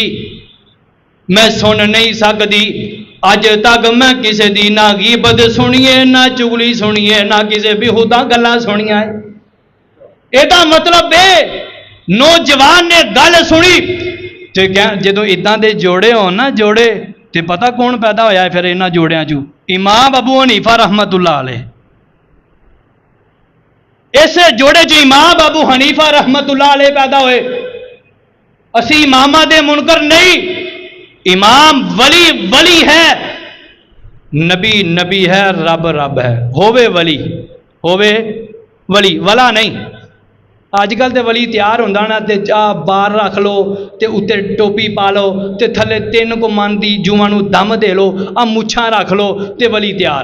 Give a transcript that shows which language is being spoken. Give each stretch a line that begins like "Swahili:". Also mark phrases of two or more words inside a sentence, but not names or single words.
Punjabi: ਮੈਂ ਸੁਣ ਨਹੀਂ ਸਕਦੀ, ਅੱਜ ਤਕ ਮੈਂ ਕਿਸੀ ਦੀ ਨਾ ਗੀਬਤ ਸੁਣੀਏ, ਨਾ ਚੁਗਲੀ ਸੁਣੀਏ, ਨਾ ਕਿਸੀ ਬੇਹੂਦਾ ਗੱਲਾਂ ਸੁਣਿਆ ਹੈ। ਏਦਾ ਮਤਲਬ ਹੈ ਨੌਜਵਾਨ ਨੇ ਗੱਲ ਸੁਣੀ ਤੇ ਜੋ ਇੱਦਾਂ ਦੇ ਜੋੜੇ ਹੋ ਨਾ ਜੋੜੇ, ਤੇ ਪਤਾ ਕੌਣ ਪੈਦਾ ਹੋਇਆ ਹੈ ਫਿਰ ਇਨ੍ਹਾਂ ਜੋੜੀਆਂ ਚੋਂ? इमाम अबू हनीफा
Arabic: رحمة الله عليه.
Punjabi: ਇਸ ਜੋੜੇ ਚ ਇਮਾਮ ਅਬੂ ਹਨੀਫਾ
Arabic: رحمة الله عليه
Punjabi: ਪੈਦਾ ਹੋਏ। ਅਸੀਂ ਇਮਾਮਾਂ ਦੇ ਮੁਨਕਰ ਨਹੀਂ, ਇਮਾਮ ਵਲੀ ਵਲੀ ਹੈ, ਨਬੀ ਨਬੀ ਹੈ, ਰੱਬ ਰੱਬ ਹੈ। ਹੋਵੇ ਵਲੀ, ਹੋਵੇ ਵਲੀ, ਵਲਾ ਨਹੀਂ। ਅੱਜਕੱਲ੍ਹ ਤੋ ਵਲੀ ਤਿਆਰ ਹੋਂਦਾ ਨਾ ਤੇ ਬਾਹਰ ਰੱਖ ਲੋ ਤੇ ਉੱਤੇ ਟੋਪੀ ਪਾ ਲੋ ਤੇ ਥੱਲੇ 3 ਕੋ ਮਣ ਦੀ ਜੂਆਂ ਨੂੰ ਦਮ ਦੇ ਲੋ, ਆ ਮੁੱਛਾਂ ਰੱਖ ਲੋ ਤੇ ਵਲੀ ਤਿਆਰ।